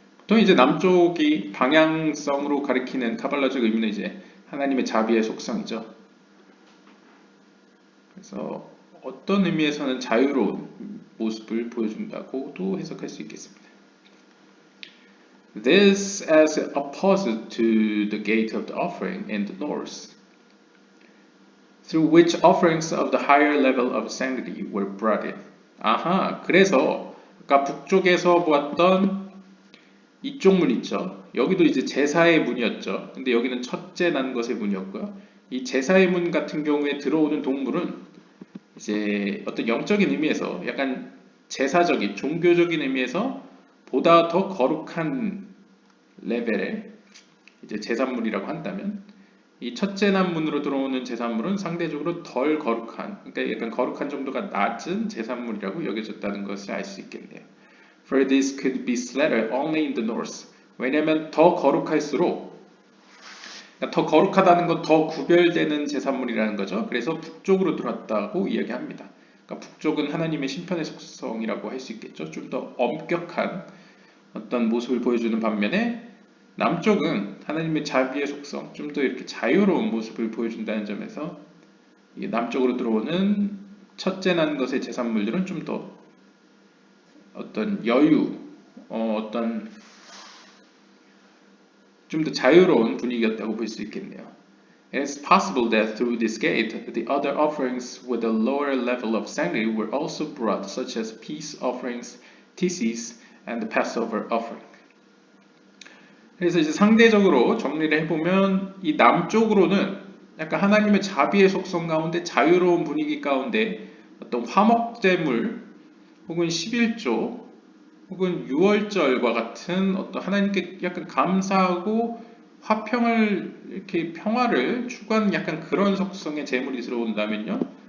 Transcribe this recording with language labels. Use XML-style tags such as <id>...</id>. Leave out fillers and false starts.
<ko>보통 이제 남쪽이 방향성으로 가리키는 카발라적 의미는 이제 하나님의 자비의 속성이죠. 그래서 어떤 의미에서는 자유로운 모습을 보여준다고도 해석할 수 있겠습니다.</ko> <en>This as opposite to the gate of the offering in the north, through which offerings of the higher level of sanctity were brought in.</en> <ko>아하, 그래서 아까 북쪽에서 보았던 이쪽 문 있죠. 여기도 이제 제사의 문이었죠. 근데 여기는 첫째 난 것의 문이었고요. 이 제사의 문 같은 경우에 들어오는 동물은 이제 어떤 영적인 의미에서 약간 제사적인 종교적인 의미에서 보다 더 거룩한 레벨의 이제 제산물이라고 한다면 이 첫째 난문으로 들어오는 제산물은 상대적으로 덜 거룩한, 그러니까 약간 거룩한 정도가 낮은 제산물이라고 여겨졌다는 것을 알 수 있겠네요.</ko> <en>For this could be slaughtered only in the north.</en> <ko>왜냐하면 더 거룩할수록 그러니까 더 거룩하다는 건 더 구별되는 제산물이라는 거죠. 그래서 북쪽으로 들어왔다고 이야기합니다. 그러니까 북쪽은 하나님의 심판의 속성이라고 할 수 있겠죠. 좀 더 엄격한 어떤 모습을 보여주는 반면에 남쪽은 하나님의 자비의 속성, 좀 더 이렇게 자유로운 모습을 보여준다는 점에서 이 남쪽으로 들어오는 첫째 난 것의 제산물들은 좀 더 어떤 여유, 어떤 좀 더 자유로운 분위기였다고 볼 수 있겠네요.</ko> <en>It's possible that through this gate, the other offerings with a lower level of sanctity were also brought, such as peace offerings, tithes, and the Passover offering.</en> <ko>그래서 이제 상대적으로 정리를 해보면 이 남쪽으로는 약간 하나님의 자비의 속성 가운데 자유로운 분위기 가운데 어떤 화목제물 혹은 11조 혹은 유월절과 같은 어떤 하나님께 약간 감사하고 화평을 이렇게 평화를 추구하는 약간 그런 속성의 제물이 들어온다면요.</ko>